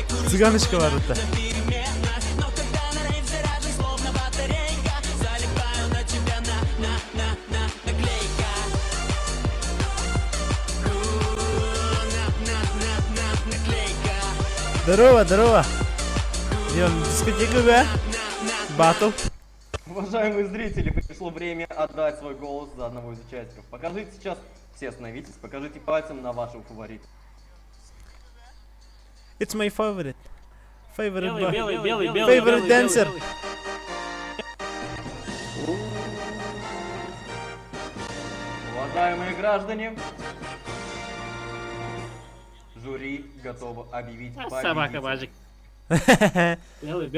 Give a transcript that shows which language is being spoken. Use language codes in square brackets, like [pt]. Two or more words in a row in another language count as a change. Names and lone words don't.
[tr] Цыганочка var orada. [ru] Здорово, здорово. Идем в дискотеку, да? Батл. Уважаемые зрители, пришло время отдать свой голос за одного из участников. Покажите сейчас, все остановитесь, покажите пальцем на вашего фаворита. [en] It's my favorite. Favorite [ru] Белый, boy. белый, белый, белый, Favorite белый, dancer. белый. Уважаемые граждане, жюри готово объявить Собака, Бажик. Белый, белый.